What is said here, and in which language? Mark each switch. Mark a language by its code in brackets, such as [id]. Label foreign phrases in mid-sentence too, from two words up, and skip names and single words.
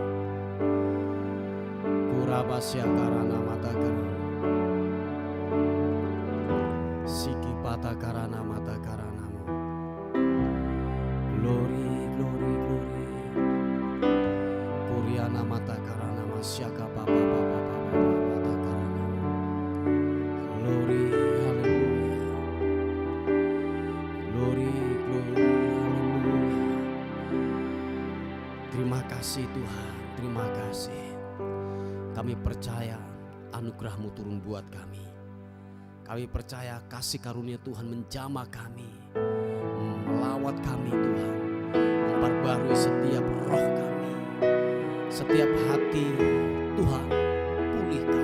[en] Kurabasya karana mata karana. Siki pata karana mata karana. Glory, glory, glory. Kuriana mata karana masyaka papa papa papa mata karana. Glory, hallelujah. Glory, glory, hallelujah. [id] Terima kasih Tuhan, terima kasih. Kami percaya anugerah-Mu turun buat kami. Kami percaya kasih karunia Tuhan menjamah kami, melawat kami Tuhan, memperbarui setiap roh kami, setiap hati Tuhan pulihkan.